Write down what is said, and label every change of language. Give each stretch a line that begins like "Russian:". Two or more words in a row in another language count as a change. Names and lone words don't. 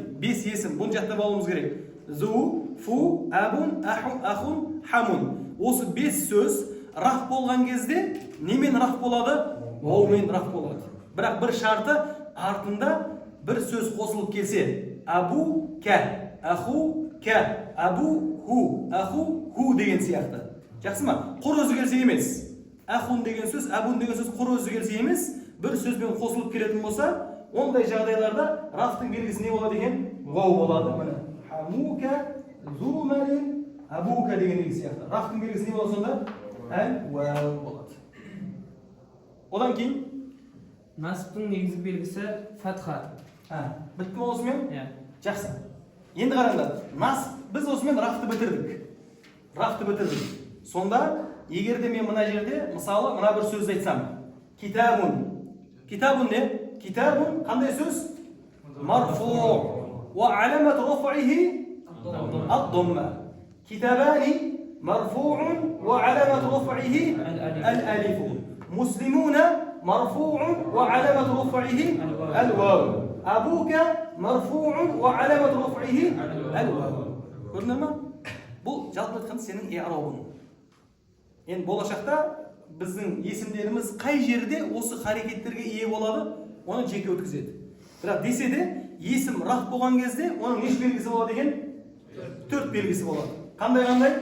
Kazakh: 5 есім. Бұны жаттап алуымыз керек.
Arabic: ذو، فو، أبٌ، أخٌ، حمٌ.
Kazakh: Осы 5 сөз раф болған кезде немен раф болады? Ваумен раф болады. Бірақ бір шарты артында бір сөз қосылып келсе,
Arabic: أبوكَ، أخوكَ، أبوهُ، أخوهُ
Kazakh: деген сияқты. Жақсы ма? Құр өзі келсе емес. Ахун деген сөз, абун деген сөз құр өзі келсе емес, бір сөзбен қосылып келетін болса, ондай жағдайларда рафтың белгісі не болады деген? Вау болады.
Arabic: حموكَ، ذو مالٍ، أبوكَ
Kazakh: деген сияқты. Рафтың белгісі не болады сонда? Әл-вау болады. Одан кейін? Насыптың негізгі белгісі фатха. Бітті ме осымен? Жақсы. Енді қараңдар. Біз осымен рафты бітірдік. Сонда, егер де мен мына жерде, мысалы, мына бір сөз айтсам. Китабун. Китабун не? Китабун қандай сөз? Марфу.
Arabic: وعلامة رفعه الضمة. كتابان مرفوعٌ وعلامة رفعه الألف. مسلمون مرفوع وعلامة رفعه الواو. أبوك مرفوع وعلامة رفعه الواو.
Kazakh: Көрдіңдер ме? Бұл жалпы айтқанда сенің i'рабың. Енді болашақта біздің есімдеріміз қай жерде осы харекеттерге ие болады, оны жеке өткізеді. Бірақ десе де, есім раф болған кезде оның неше белгісі болады деген? 4 белгісі болады. Қандай?